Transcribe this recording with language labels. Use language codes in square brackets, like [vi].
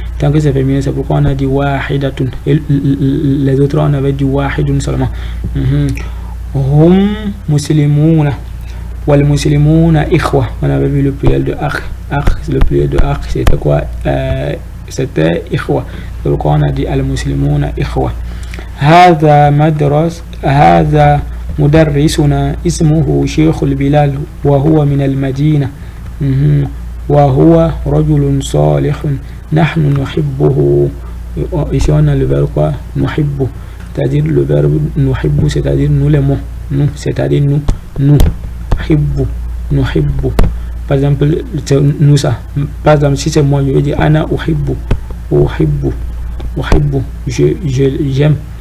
[fr] Tant que c'est féminin, c'est pourquoi on a dit wahidatun. Et les autres, on avait dit wahidun seulement. [ar] Hum muslimuna. Wal muslimuna ikhwa. [fr] On avait vu le pluriel de akh. Le pluriel de akh, c'était quoi? C'était ikhwa. C'est pourquoi on a dit al-muslimuna ikhwa. [ar] هذا مدرسنا اسمه شيخ البلال وهو من المدينة وهو رجل صالح نحن نحبه. [fr] Ici on a le verbe quoi? نحبه, c'est-à-dire le verbe نحبه, c'est-à-dire nous l'aimons, nous, c'est-à-dire nous نحبه. Par exemple, nous ça. Par exemple, si c'est moi, je vais dire [ar] أنا أحب, [fr] j'aime.